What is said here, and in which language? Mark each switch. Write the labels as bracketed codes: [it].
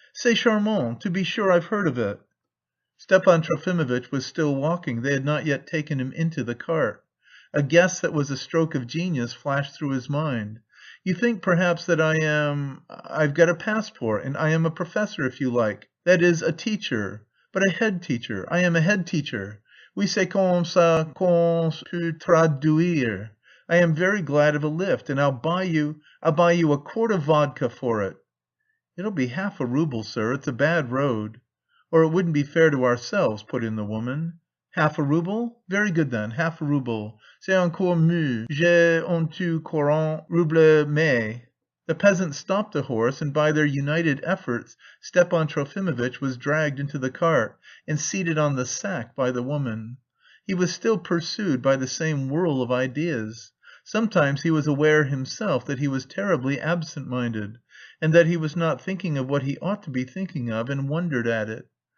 [fr] C'est charmant, [en] to be sure I've heard of it." Stepan Trofimovitch was still walking, they had not yet taken him into the cart. A guess that was a stroke of genius flashed through his mind. "You think perhaps that I've got a passport, and I am a professor, if you like, that is, a teacher, but a head teacher. I am a head teacher. [fr] Oui, c'est comme ça qu'on peut traduire. [en] I am very glad of a lift, and I'll buy you a quart of vodka for it." "It'll be half a rouble, sir. It's a bad road." "Or it wouldn't be fair to ourselves," put in the woman. "Half a rouble? Very good then, half a rouble. [fr] C'est encore mieux. J'ai un tout 40 roubles mais..." [en] The peasants stopped the horse, and by their united efforts Stepan Trofimovitch was dragged into the cart and seated on the sack by the woman. He was still pursued by the same whirl of ideas. Sometimes he was aware himself that he was terribly absent‐minded, and that he was not thinking of what he ought to be thinking of, and wondered at it.